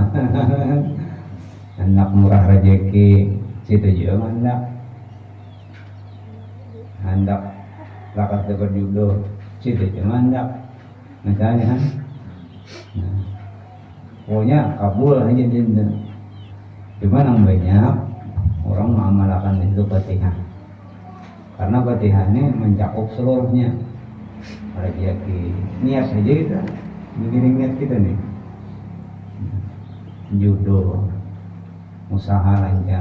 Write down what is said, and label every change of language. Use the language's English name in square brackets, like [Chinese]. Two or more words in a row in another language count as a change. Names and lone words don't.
[Indonesian] hendak murah rezeki situ juga hendak lakas dapat jodoh situ cuma hendak misalnya kan. Nah, pokoknya kabul aja dia. Cuma yang banyak orang mengamalkan itu Fatihah karena Fatihah ini mencakup seluruhnya. Rezeki niat saja kita mikirin niat kita nih, jodoh, usaha lancar.